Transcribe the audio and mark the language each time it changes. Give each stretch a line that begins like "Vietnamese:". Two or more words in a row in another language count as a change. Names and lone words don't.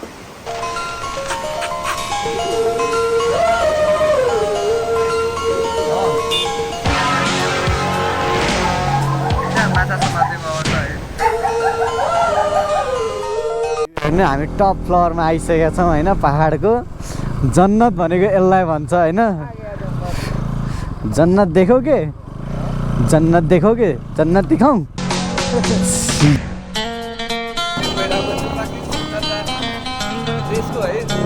Nepali: हामी
English: top floorमा
Nepali: आइसकेका छौँ होइन। पहाडको जन्नत भनेको यसलाई भन्छ होइन।
Hindi: जन्नत देखोगे जन्नत देखोगे जन्नत दिखाऊं।
Nepali: त्यसको है